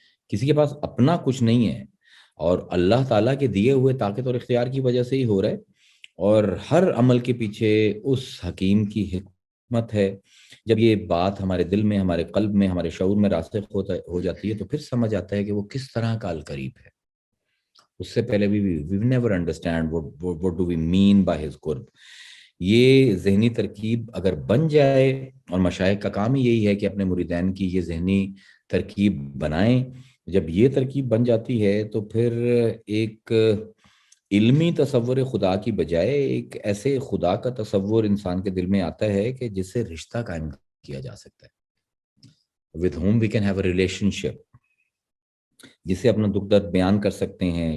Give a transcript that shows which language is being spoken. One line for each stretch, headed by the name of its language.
Urdu: کسی کے پاس اپنا کچھ نہیں ہے, اور اللہ تعالیٰ کے دیے ہوئے طاقت اور اختیار کی وجہ سے ہی ہو رہا ہے. اور ہر عمل کے پیچھے اس حکیم کی حکمت ہے. جب یہ بات ہمارے دل میں, ہمارے قلب میں, ہمارے شعور میں راسخ ہو جاتی ہے تو پھر سمجھ آتا ہے کہ وہ کس طرح کا القریب ہے. اس سے پہلے
English: we never understand what do we mean by his قرب.
Urdu: یہ ذہنی ترکیب اگر بن جائے, اور مشائخ کا کام ہی یہی ہے کہ اپنے مریدین کی یہ ذہنی ترکیب بنائیں. جب یہ ترکیب بن جاتی ہے تو پھر ایک علمی تصور خدا کی بجائے ایک ایسے خدا کا تصور انسان کے دل میں آتا ہے کہ جس سے رشتہ قائم کیا جا سکتا ہے,
English: with whom we can have a relationship,
Urdu: جسے اپنا دکھ درد بیان کر سکتے ہیں.